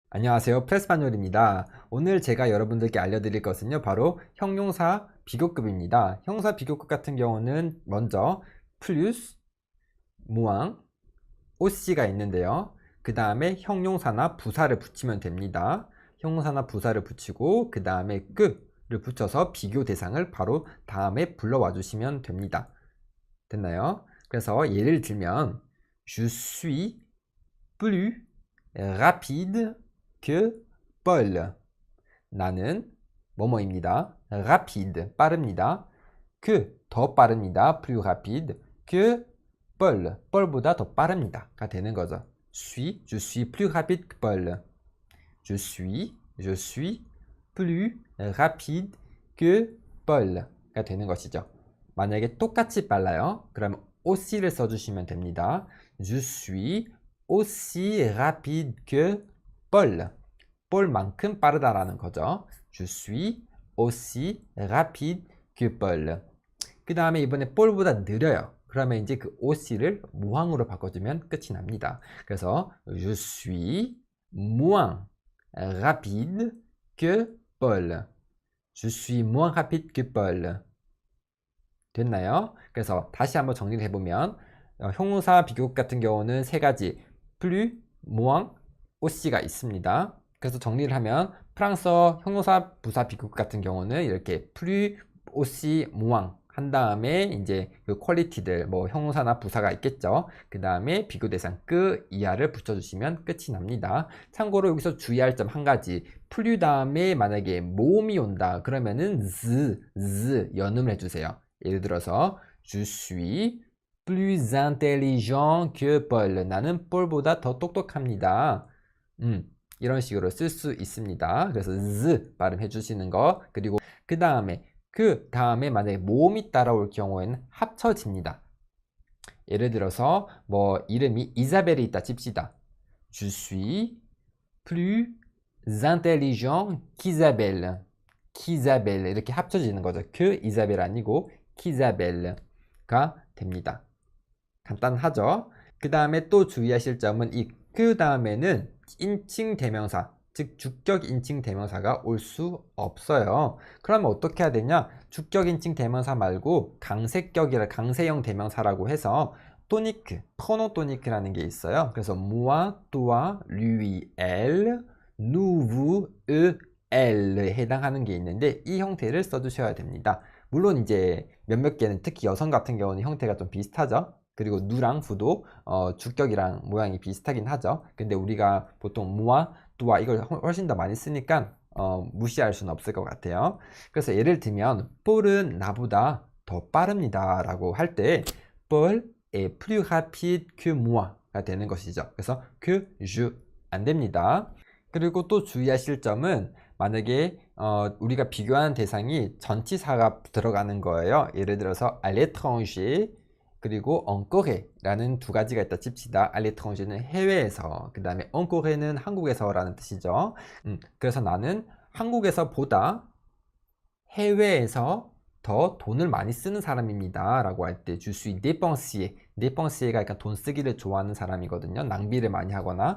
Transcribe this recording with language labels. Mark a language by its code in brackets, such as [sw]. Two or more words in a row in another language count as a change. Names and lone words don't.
[ko] 안녕하세요. 프레스파뇰입니다. 오늘 제가 여러분들께 알려드릴 것은요, 바로 형용사 비교급입니다. 형용사 비교급 같은 경우는 먼저 [fr] plus, moins, [ko] OC가 있는데요. 그 다음에 형용사나 부사를 붙이면 됩니다. 형용사나 부사를 붙이고 그 다음에 끄를 붙여서 비교 대상을 바로 다음에 불러와 주시면 됩니다. 됐나요? 그래서 예를 들면 [fr] Je suis plus rapide que Paul. [ko] 나는 뭐뭐입니다. rapide, 빠릅니다. que, 더 빠릅니다. [fr] plus rapide que Paul, [ko] Paul보다 더 빠릅니다가 되는 거죠. [fr] je suis plus rapide que Paul. je suis plus rapide que Paul가 [ko] 되는 것이죠. 만약에 똑같이 빨라요. 그러면 aussi를 써주시면 됩니다. [fr] Je suis aussi rapide que Paul. [ko] Paul만큼 빠르다라는 거죠. [fr] Je suis aussi rapide que Paul. [ko] 그 다음에 이번에 Paul보다 느려요. 그러면 이제 그 aussi를 moind로 바꿔주면 끝이 납니다. [fr] 그래서 Je suis moins rapide que Paul. Je suis moins rapide que Paul. [ko] 됐나요? 그래서 다시 한번 정리를 해보면 형용사 비교급 같은 경우는 세 가지 [fr] plus, moins, [ko] aussi가 있습니다. 그래서 정리를 하면 프랑스어 형용사 부사 비교급 같은 경우는 이렇게 [fr] plus, aussi, moins [ko] 한 다음에 이제 그 퀄리티들 뭐 형용사나 부사가 있겠죠. 그 다음에 비교 대상 끄 이하를 붙여주시면 끝이 납니다. 참고로 여기서 주의할 점 한 가지. plus 다음에 만약에 모음이 온다 그러면은 z 연음을 해주세요. [fr] 예를 들어서 Je suis plus intelligent que Paul. [ko] 나는 폴보다 더 똑똑합니다. 이런 식으로 쓸 수 있습니다. 그래서 z 발음해 주시는 거. 그리고 그 다음에 만약에 모음이 따라올 경우에는 합쳐집니다. 예를 들어서 뭐 이름이 이사벨이 있다 칩시다. [fr] Je suis plus intelligent qu'Isabelle. [ko] qu'Isabelle 이렇게 합쳐지는 거죠. 그 이사벨 아니고 키자벨가 됩니다. 간단하죠? 그 다음에 또 주의하실 점은 이 그 다음에는 인칭 대명사, 즉 주격 인칭 대명사가 올 수 없어요. 그러면 어떻게 해야 되냐? 주격 인칭 대명사 말고 강세형 대명사라고 해서 토니크, 프로노토니크라는 게 있어요. [fr] 그래서 moi, toi, lui, elle, nous, vous, eux, [ko] elle에 해당하는 게 있는데 이 형태를 써주셔야 됩니다. 물론 이제 몇몇 개는 특히 여성 같은 경우는 형태가 좀 비슷하죠. 그리고 누랑 부도 주격이랑 모양이 비슷하긴 하죠. 근데 우리가 보통 무와 뚜와 이걸 훨씬 더 많이 쓰니까 무시할 수는 없을 것 같아요. 그래서 예를 들면 폴은 나보다 더 빠릅니다 라고 할 때 [fr] Paul est plus rapide que moi [ko] 가 되는 것이죠. 그래서 [fr] que je [ko] 안 됩니다. 그리고 또 주의하실 점은 만약에 우리가 비교하는 대상이 전치사가 들어가는 거예요. 예를 들어서 [fr] à l'étranger [ko] 그리고 encore라는 두 가지가 있다 칩시다. [fr] à l'étranger [ko] 는 해외에서, 그 다음에 encore는 한국에서라는 뜻이죠. 그래서 나는 한국에서보다 해외에서 더 돈을 많이 쓰는 사람입니다 라고 할 때 [fr] je suis dépensier. [ko] dépensier가 약간 돈 쓰기를 좋아하는 사람이거든요. 낭비를 많이 하거나.